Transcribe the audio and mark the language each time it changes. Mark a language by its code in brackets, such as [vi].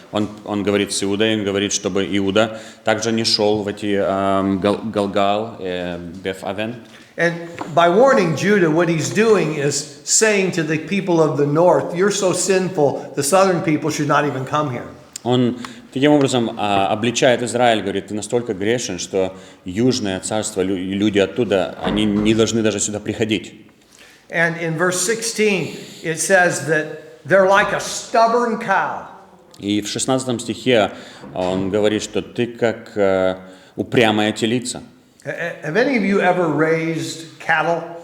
[ru] Он говорит с Иудой, он говорит, чтобы Иуда также не шел в эти Галгал, Беф-авен. [en] And by warning Judah, what he's doing is saying to the people of the north, you're so sinful, the southern people should not even come here. [ru] Он таким образом обличает Израиль, говорит, ты настолько грешен, что южное царство, люди оттуда, они не должны даже сюда приходить. [en] And in verse 16, it says that they're like a stubborn cow. [ru] И в 16 стихе он говорит, что ты как упрямая телица. [en] Have any of you ever raised cattle?